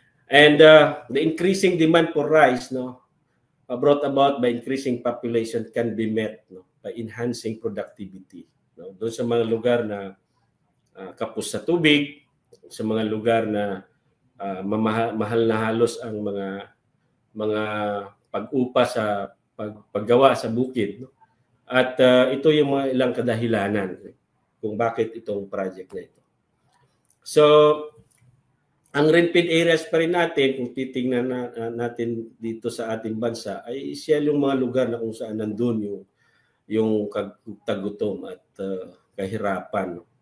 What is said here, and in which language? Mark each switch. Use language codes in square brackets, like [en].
[en] And the increasing demand for rice, no, brought about by increasing population can be met, no, by enhancing productivity, no. [tl] Doon sa mga lugar na kapos sa tubig, sa mga lugar na mahal na halos ang mga pag-upa sa paggawa sa bukid, no. At ito yung mga ilang kadahilanan kung bakit itong project na ito. So ang rainfed areas pa rin natin, kung titingnan natin dito sa ating bansa, ay siya yung mga lugar na kung saan nandun yung kagutom at kahirapan.